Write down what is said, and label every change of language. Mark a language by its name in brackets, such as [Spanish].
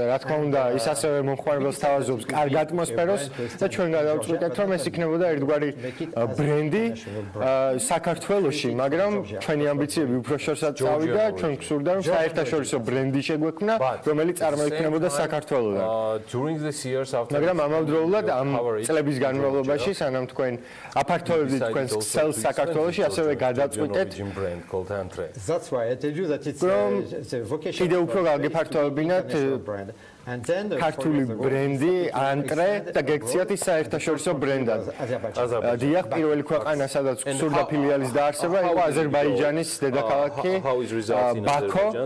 [Georgian] Რა თქმა უნდა, ის ასევე მომხმარებელს თავაზობს კარგ ატმოსფეროს და ჩვენ გადავწყვიტეთ, რომ ეს იქნებოდა ერთგვარი ბრენდი საქართველოში, მაგრამ ჩვენი ამბიციები უფრო შორსაც წავიდა, ჩვენ გვსურდა, რომ საერთაშორისო ბრენდი შეგვექმნა, რომელიც წარმოიქმნებოდა საქართველოსთან. მაგრამ ამავდროულად ამ წლების განმავლობაში, სანამ თქვენ აფართოვებდით თქვენს ქსელს საქართველოში, ასევე გადაწყვიტეთ [English] That's why I tell you that it's a vocation. [Georgian] კიდევ უფრო გაგეფართოვებინათ ქართული ბრენდი, ანტრე და გექციათ ის საერთაშორისო ბრენდად. დიახ, პირველი ქვეყანა, სადაც გსურდა ფილიალის დაარსება, იყო აზერბაიჯანის დედაქალაქი ბაქო.